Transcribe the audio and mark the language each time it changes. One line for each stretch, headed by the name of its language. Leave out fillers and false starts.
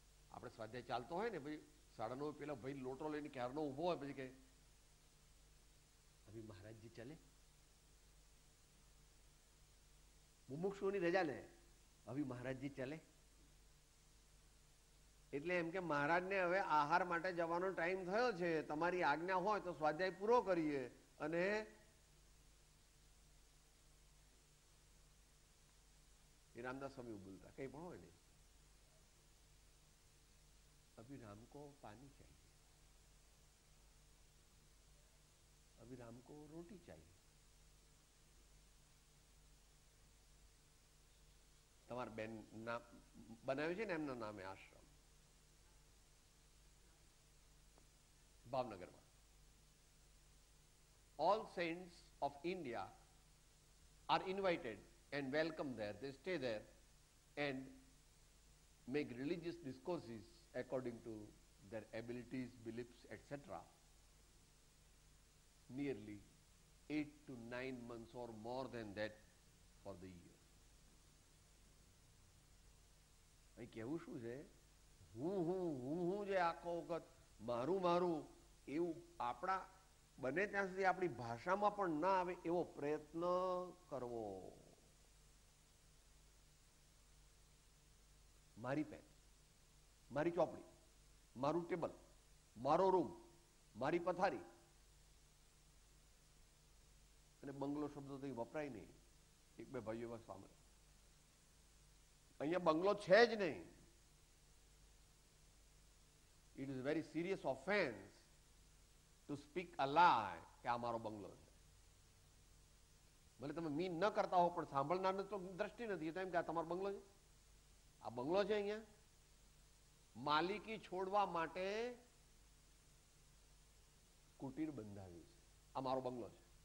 Gujarati: આપણે સ્વાધ્યાય ચાલતો હોય ને, ભાઈ 9:30 પેલા ભાઈ લોટો લઈને ક્યારનો ઉભો હોય, પછી કે
Hindi: અભી મહારાજજી ચલે,
Gujarati: મુમુક્ષુઓની રજા લે, અભી મહારાજજી ચલે. એટલે એમ કે મહારાજને હવે આહાર માટે જવાનો ટાઈમ થયો છે, તમારી આજ્ઞા હોય તો સ્વાધ્યાય પૂરો કરીએ. અને એ રામદાસ સ્વામી બોલતા, કઈ પણ હોય ને,
Hindi: अभी राम को पानी चाहिए, अभी राम को रोटी चाहिए.
Gujarati: તમારા બેન નામ બનાવ્યું છે ને એમના નામે આશ્રમ ભાવનગરમાં.
English: All saints of India are invited and welcome there. They stay there and make religious discourses according to their abilities, beliefs, etc. Nearly 8 to 9 months or more than that for the year.
Gujarati: અહીં કેવું શું છે? હું જે આખો વખત મારું મારું એવું આપણા બને ત્યાં સુધી આપણી ભાષામાં પણ ના આવે એવો પ્રયત્ન કરવો. મારી પેન, મારી ચોપડી, મારું ટેબલ, મારો રૂમ, મારી પથારી. અને બંગલો શબ્દો તો વપરાય નહીં. એક બે ભાઈઓ એવા સાંભળે, અહીંયા બંગલો છે જ નહીં.
English: It is a very serious offense to speak a lie
Gujarati: કે આ મારો બંગલો છે. ભલે તમે મીન ન કરતા હો પણ સાંભળનારને તો દ્રષ્ટિ નથી તો એમ કે આ તમારો બંગલો છે, આ બંગલો છે. અહીંયા માલિકી છોડવા માટે કુટીર બંધાવી છે. આ મારો બંગલો છે.